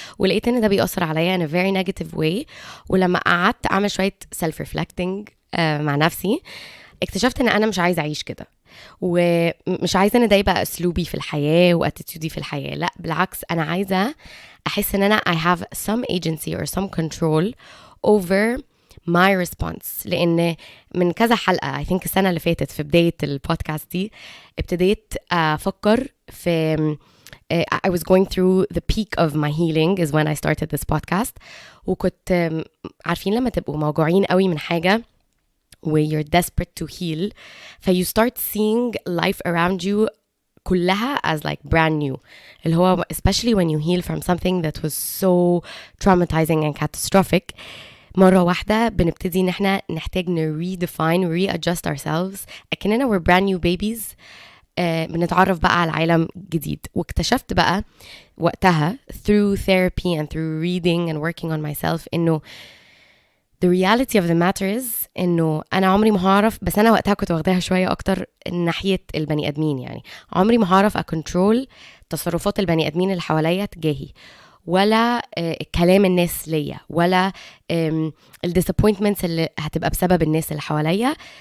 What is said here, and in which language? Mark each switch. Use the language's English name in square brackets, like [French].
[Arabic] ولقيت ان ده بيأثر عليا [English] in a very negative way. [Arabic] ولما قعدت اعمل شويه [English] self reflecting [Arabic] مع نفسي، اكتشفت ان انا مش عايزه اعيش كده. ومش عايزة ان ده يبقى اسلوبي في الحياة واتيتيودي في الحياة. لا بالعكس، انا عايزة احس ان انا [English] I have some agency or some control over my response. [Arabic] لان من كذا حلقة [English] I think [Arabic] السنة اللي فاتت في بداية البودكاست دي ابتديت افكر في [English] I was going through the peak of my healing is when I started this podcast. [Arabic] وكنت عارفين لما تبقوا موجوعين قوي من حاجة [English] where you're desperate to heal, you start seeing life around you [Arabic] كلها [English] as like brand new. [Arabic] اللي هو [English] especially when you heal from something that was so traumatizing and catastrophic, [Arabic] مرة واحدة بنبتدي ان احنا نحتاج [English] redefine, readjust ourselves [Arabic] اكننا [English] we're brand new babies. [Arabic] بنتعرف بقى على عالم جديد. واكتشفت بقى وقتها [English] through therapy and through reading and working on myself [Arabic] انه [English] the reality of the matter [Arabic] is انه انا عمري ما هعرف، بس انا وقتها كنت واخداها شوية اكتر ناحية البني ادمين، يعني عمري ما هعرف اكنترول تصرفات البني ادمين اللي حواليا تجاهي، ولا كلام الناس ليا، ولا الديسابوينتمنتس اللي هتبقى بسبب الناس اللي حواليا.